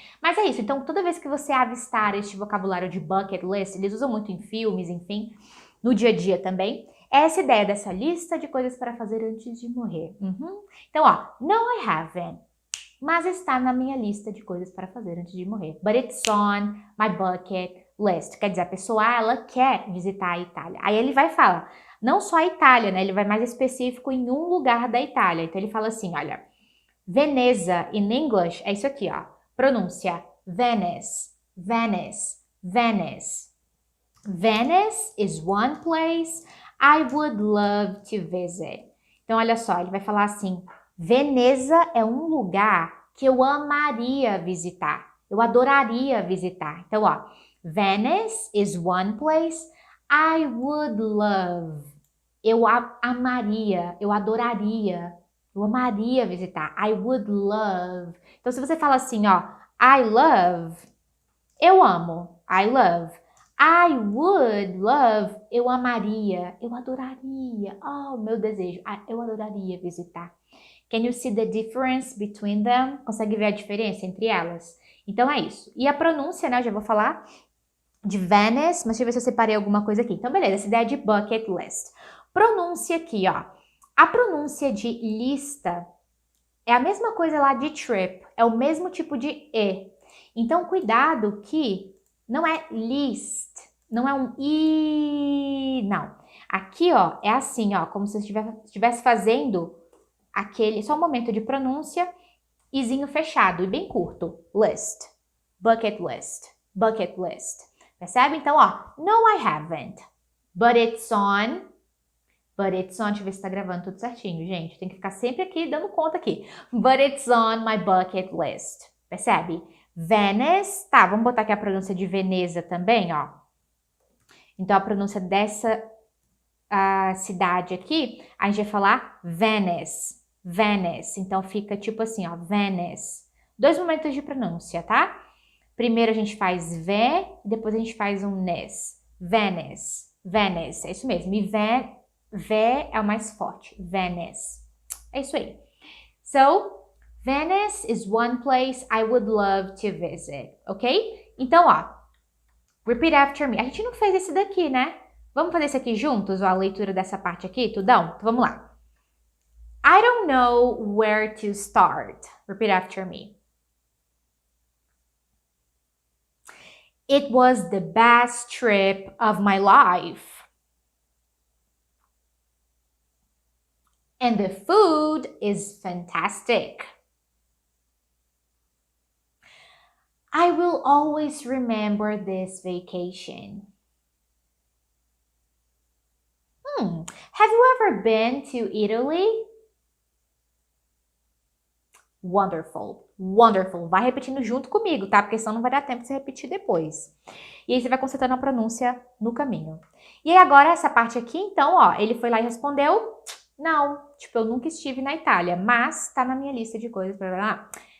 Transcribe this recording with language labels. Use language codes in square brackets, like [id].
[pt] Mas é isso, então toda vez que você avistar este vocabulário de bucket list, eles usam muito em filmes, enfim, no dia a dia também, é essa ideia dessa lista de coisas para fazer antes de morrer. Então, ó: [en] no, I haven't, [pt] mas está na minha lista de coisas para fazer antes de morrer. [en] But it's on my bucket list. [pt] Quer dizer, a pessoa, ela quer visitar a Itália. Aí ele vai falar, não só a Itália, né? Ele vai mais específico em um lugar da Itália. Então ele fala assim, olha: Veneza, [en] in English, [pt] é isso aqui, ó. Pronúncia Venice, Venice, Venice. [en] Venice is one place I would love to visit. [pt] Então, olha só, ele vai falar assim, Veneza é um lugar que eu amaria visitar. Eu adoraria visitar. Então, ó, [en] Venice is one place I would love. [pt] Eu amaria, eu adoraria, eu amaria visitar. [en] I would love. [pt] Então, se você fala assim, ó, [en] I love, [pt] eu amo. I love. [en] I would love, [pt] eu amaria, eu adoraria. Oh, meu desejo, eu adoraria visitar. [en] Can you see the difference between them? [pt] Consegue ver a diferença entre elas? Então é isso. E a pronúncia, né? Eu já vou falar de Venice, mas deixa eu ver se eu separei alguma coisa aqui. Então, beleza, essa ideia de bucket list. Pronúncia aqui, ó. A pronúncia de lista é a mesma coisa lá de trip, é o mesmo tipo de E. Então, cuidado que não é list, não é um I, não. Aqui, ó, é assim, ó, como se você estivesse fazendo aquele, só um momento de pronúncia, izinho fechado e bem curto. [en] List, bucket list, bucket list. [pt] Percebe? Então, ó, [en] no I haven't, but it's on, [pt] deixa eu ver se tá gravando tudo certinho, gente. Tem que ficar sempre aqui, dando conta aqui. [en] But it's on my bucket list. [pt] Percebe? Venice, tá, vamos botar aqui a pronúncia de Veneza também, ó. Então, a pronúncia dessa cidade aqui, a gente vai falar Venice, Venice. Então, fica tipo assim, ó, Venice. 2 momentos de pronúncia, tá? Primeiro a gente faz V, depois a gente faz um nes. Venice, Venice, é isso mesmo. E V é o mais forte, Venice. É isso aí. [en] So, Venice is one place I would love to visit, ok? [pt] Então, ó, [en] repeat after me. [pt] A gente não fez esse daqui, né? Vamos fazer esse aqui juntos, ó, a leitura dessa parte aqui, tudão? Então, vamos lá. [en] I don't know where to start. Repeat after me. It was the best trip of my life. And the food is fantastic. I will always remember this vacation. Have you ever been to Italy? Wonderful, wonderful. [pt] Vai repetindo junto comigo, tá? Porque senão não vai dar tempo de você repetir depois. E aí você vai consertando a pronúncia no caminho. E aí agora essa parte aqui, então, ó, ele foi lá e respondeu, não, tipo, eu nunca estive na Itália, mas tá na minha lista de coisas pra lá.